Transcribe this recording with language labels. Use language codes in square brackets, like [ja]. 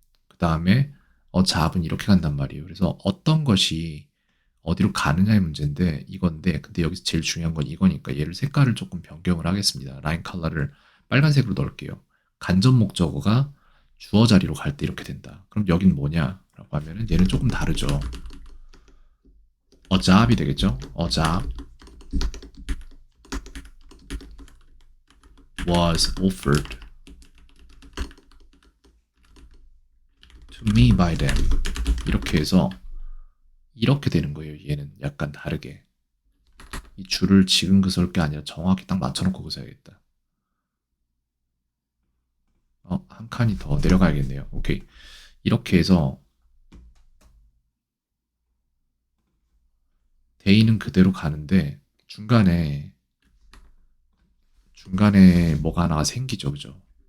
[ko] 그 다음에 잡은 이렇게 간단 말이에요. 그래서 어떤 것이 어디로 가느냐의 문제인데 이건데 근데 여기서 제일 중요한 건 이거니까 얘를 색깔을 조금 변경을 하겠습니다. 라인 컬러를 빨간색으로 넣을게요. 간접 목적어가 주어 자리로 갈 때 이렇게 된다. 그럼 여긴 뭐냐라고 하면은 얘는 조금 다르죠. [en] a job [ko] 이 되겠죠. [en] a job was offered to me by them. [ko] 이렇게 해서 이렇게 되는 거예요. 얘는 약간 다르게. 이 줄을 지금 그설 게 아니라 정확히 딱 맞춰놓고 그서야겠다. 한 칸이 더 내려가야겠네요. 오케이. 이렇게 해서 데이는 그대로 가는데 중간에 뭐가 하나가 생기죠. 그죠?